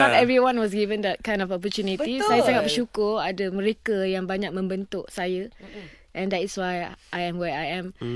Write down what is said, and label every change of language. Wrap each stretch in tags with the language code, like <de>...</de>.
<en>not everyone was given that kind of opportunity.</en> <id>Betul. Saya sangat bersyukur ada mereka yang banyak membentuk saya.</id> <en>And that is why I am where I am.</en>